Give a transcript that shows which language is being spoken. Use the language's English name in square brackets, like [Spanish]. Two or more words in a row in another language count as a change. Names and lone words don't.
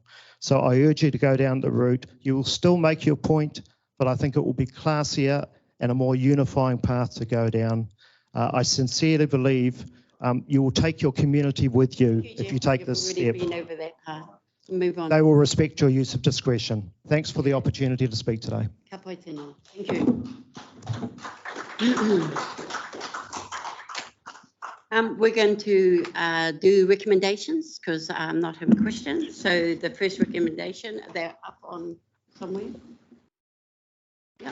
[English] So I urge you to go down the route. You will still make your point, but I think it will be classier and a more unifying path to go down. I sincerely believe you will take your community with you if you take this step. You've already been over that path. Move on. They will respect your use of discretion. Thanks for the opportunity to speak today. [Māori] Ka pai tēnā. [English] Thank you. We're going to do recommendations because I'm not having questions. So the first recommendation, they're up on somewhere. Yeah.